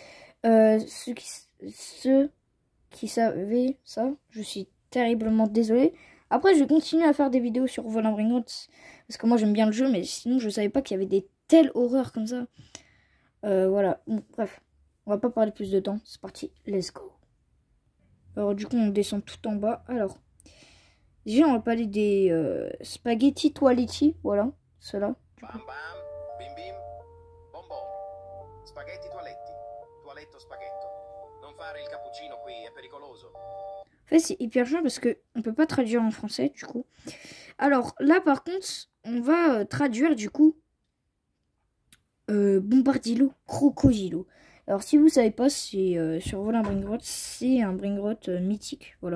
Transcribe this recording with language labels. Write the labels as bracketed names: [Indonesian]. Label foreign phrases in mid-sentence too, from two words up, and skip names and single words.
[French] Ceux qui savaient ça, je suis terriblement désolée. Après, je vais continuer à faire des vidéos sur Volant Bringrots parce que moi j'aime bien le jeu, mais sinon je savais pas qu'il y avait des telles horreurs comme ça. Voilà, bon, bref, on va pas parler plus de temps, c'est parti, [English] let's go. [French] Alors du coup, on descend tout en bas. Alors, déjà on va parler des spaghetti toiletti, voilà. Cela. Bam bam, bim bim, bom bom. Spaghetti toaletti, toaletto spaghetto. [Italian] Non fare il cappuccino qui, è pericoloso. [French] En fait, c'est hyper chiant parce que on peut pas traduire en français du coup. Alors là, par contre, on va traduire du coup Bombardilo Crocodilo. Alors si vous savez pas, c'est sur Volant Bringrots, c'est un Bringrot mythique, voilà.